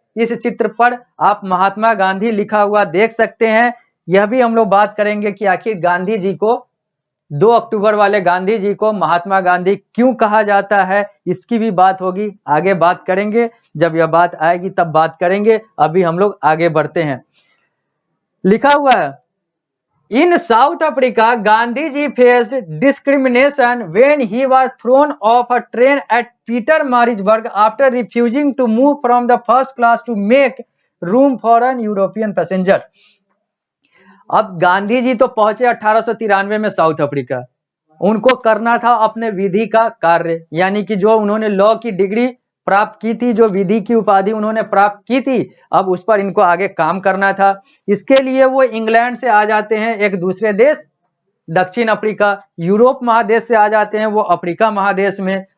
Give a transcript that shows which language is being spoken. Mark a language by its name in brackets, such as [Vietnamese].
[Hindi] इस चित्र पर आप महात्मा गांधी लिखा हुआ देख सकते हैं। यह भी हम लोग बात करेंगे कि आखिर गांधी जी को 2 अक्टूबर वाले गांधी जी को महात्मा गांधी क्यों कहा जाता है, इसकी भी बात होगी। आगे बात करेंगे, जब यह बात आएगी तब बात करेंगे। अभी हम लोग आगे बढ़ते हैं। लिखा हुआ है, [English] In South Africa, Gandhiji faced discrimination when he was thrown off a train at Pietermaritzburg after refusing to move from the first class to make room for an European passenger. [Hindi] अब गांधी जी तो पहुंचे 1893 में साउथ अफ्रीका। उनको करना था अपने विधि का कार्य, यानी कि जो उन्होंने लॉ की डिग्री प्राप्त की थी, जो विधि की उपाधि उन्होंने प्राप्त की थी, अब उस पर इनको आगे काम करना था। इसके लिए वो इंग्लैंड से आ जाते हैं एक दूसरे देश दक्षिण अफ्रीका, यूरोप महादेश से आ जाते हैं वो अफ्रीका महादेश में।